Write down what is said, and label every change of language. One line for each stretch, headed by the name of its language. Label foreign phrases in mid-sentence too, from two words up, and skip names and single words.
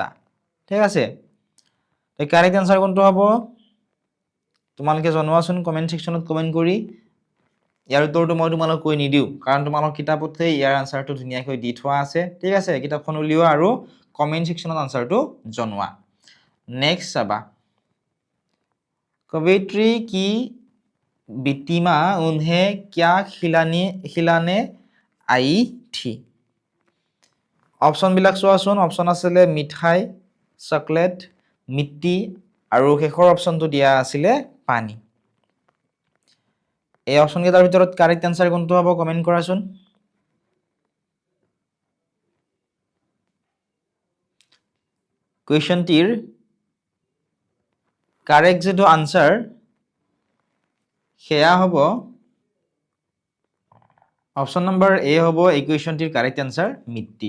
Assamese: ঠিক আছে, তো
English: correct answer
Assamese: কোনটো হ'ব তোমালোকে জনোৱাচোন
English: comment section comment
Assamese: কৰি। ইয়াৰ উত্তৰটো মই তোমালোক কৈ নিদিও কাৰণ তোমালোক কিতাপতে ইয়াৰ আনসাৰটো ধুনীয়াকৈ দি থোৱা আছে। ঠিক আছে, কিতাপখন উলিওৱা আৰু
English: comment section answer
Assamese: জনোৱা। নেক্সট চাবা
Hindi: कवियत्री की बिटिमा उन्हें क्या खिलाने आई थी।
Assamese: অপশ্যনবিলাক চোৱাচোন, অপশ্যন আছিলে মিঠাই, চকলেট, মিট্টি আৰু শেষৰ অপশ্যনটো দিয়া আছিলে পানী। এই অপশ্যন কেইটাৰ ভিতৰত
English: correct answer
Assamese: কোনটো হ'ব কমেন্ট কৰাচোন।
English: question correct
Assamese: যেটো আনসাৰ সেয়া হ'ব
English: option number A
Assamese: হ'ব এই
English: question correct answer
Assamese: মিট্টি।